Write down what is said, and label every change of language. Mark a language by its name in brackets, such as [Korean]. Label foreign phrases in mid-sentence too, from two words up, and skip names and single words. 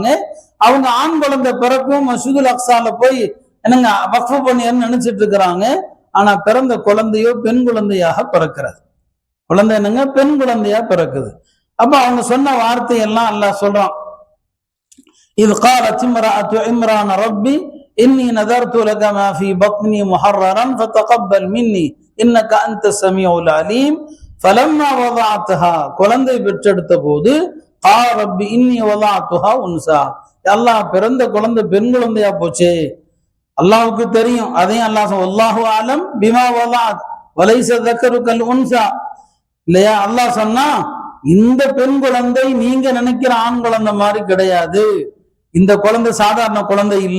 [Tamil] அவங்க ஆண் குழந்தை பிறக்கும் மஸ்ஜிதுல் அக்ஸால போய் என்னங்க வக்ஃப் பண்ணியன்னு நினைச்சிட்டு இருக்கிறாங்க. ஆனா பிறந்த குழந்தையோ பெண் குழந்தையாக பிறக்கிறது. குழந்தை என்னங்க? பெண் குழந்தையா பிறக்குது. அப்ப அவங்க சொன்ன வார்த்தையெல்லாம் அல்லாஹ் சொல்றான். [Arabic] இது قالت امرأة عمران ربي إني نذرت لك ما في بطني محررا فتقبل مني إنك أنت السميع العليم فلما وضعتها, [Tamil] குழந்தை பெற்றெடுத்த போது [Arabic] قال ربي إني وضعتها أنثى, [Tamil] அல்லாஹ் பிறந்த குழந்தை பெண் குழந்தையா போச்சே, அல்லாஹ்வுக்கு தெரியும். [Arabic] அதையும் அல்லாஹ் والله أعلم بما وضعت وليس الذكر كالأنثى இல்லையா? [Tamil] அல்லாஹ் சொன்னா இந்த பெண் குழந்தை நீங்க நினைக்கிற ஆண் குழந்தை மாதிரி கிடையாது, இந்த குழந்தை சாதாரண குழந்தை இல்ல.